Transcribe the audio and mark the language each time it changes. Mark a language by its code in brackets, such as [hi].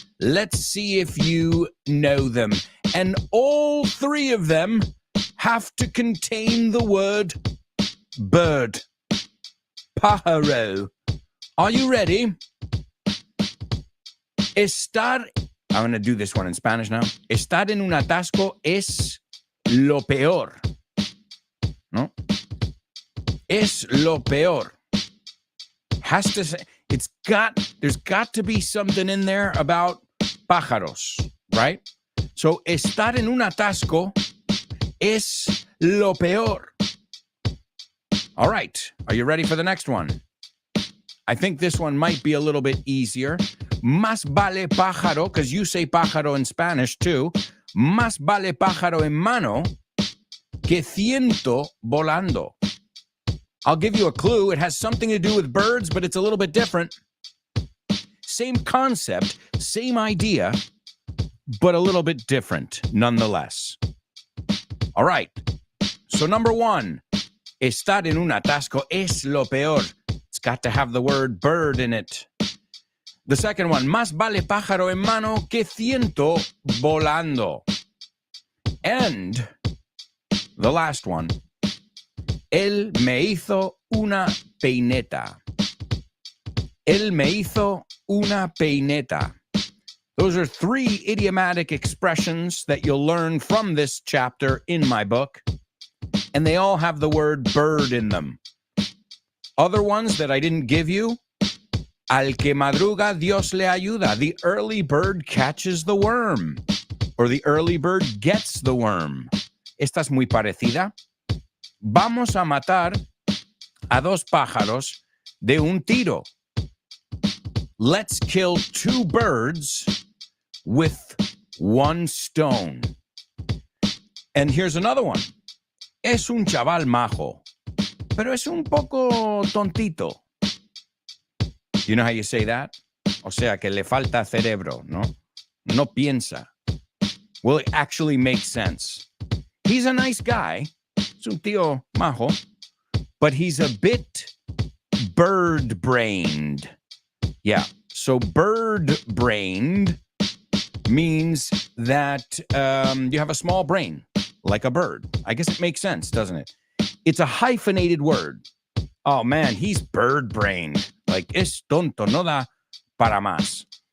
[en] Let's see if you know them. And all 3 of them have to contain the word bird. Pájaro. Are you ready? I'm going to do this one in Spanish now. [es] Estar en un atasco es lo peor. ¿No? Es lo peor. [en] Has to say, there's got to be something in there about pájaros, right? So, [es] estar en un atasco es lo peor. [en] All right. Are you ready for the next one? I think this one might be a little bit easier. [es] Más vale pájaro, [en] because you say pájaro in Spanish too. [es] Más vale pájaro en mano que ciento volando. [en] I'll give you a clue. It has something to do with birds, but it's a little bit different. Same concept, same idea, but a little bit different nonetheless. All right. So number 1, [es] estar en un atasco es lo peor. [en] It's got to have the word bird in it. The second one, [es] más vale pájaro en mano que ciento volando. [en] And the last one, [es] él me hizo una peineta. Él me hizo una peineta. [en] Those are 3 idiomatic expressions that you'll learn from this chapter in my book, and they all have the word bird in them. Other ones that I didn't give you, [es] al que madruga Dios le ayuda. [en] The early bird catches the worm, or the early bird gets the worm. [es] Esta es muy parecida. Vamos a matar a 2 pájaros de un tiro. [en] Let's kill 2 birds with 1 stone. And here's another one. [es] Es un chaval majo, pero es un poco tontito. [en] You know how you say that? [es] O sea, que le falta cerebro, ¿no? No piensa. [en] Well, it actually makes sense. He's a nice guy. [es] Es un tío majo, [en] but he's a bit bird-brained. Yeah, so bird-brained means that you have a small brain, like a bird. I guess it makes sense, doesn't it? It's a hyphenated word. Oh, man, he's bird-brained. [es] Like, es tonto, no da para más.